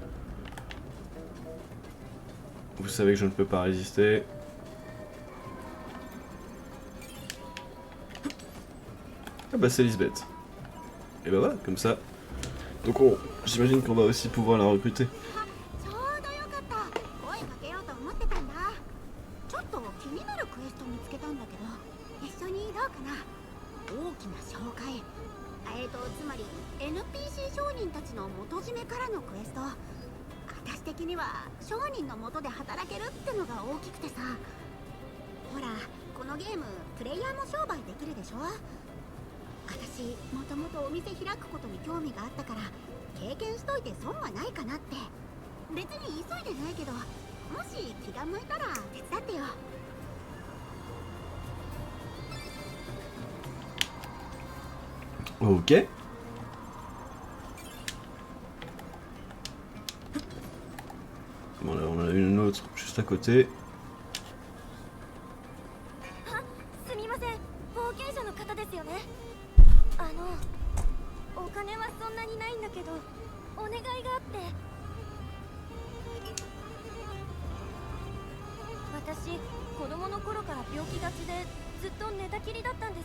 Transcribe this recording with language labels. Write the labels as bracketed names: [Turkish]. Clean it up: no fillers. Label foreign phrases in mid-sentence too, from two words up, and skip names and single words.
[French] Vous savez que je ne peux pas résister. Ah bah c'est Lisbeth. Et bah voilà, comme ça, Donc j'imagine qu'on va aussi pouvoir la recruter. [Japanese] ちょうどよかった。声かけようと思ってたんだ。ちょっと気になるクエスト見つけたんだけど、一緒にどうかな。大きな紹介。つまり NPC 商人たちの元締めからのクエスト。私的には商人の元で働けるってのが大きくてさ。ほら、このゲームプレイヤーも商売できるでしょ。私もともとお店開くことに興味があったから経験しといて損はないかなって。別に急いでないけど、もし気が向いたら手伝ってよ。 [French] Ok. Bon là on en a une autre juste à côté. [Japanese] すみません、冒険者の方ですよね。お金はそんなにないんだけど、お願いがあって。私、子供の頃から病気がちでずっと寝たきりだったんです。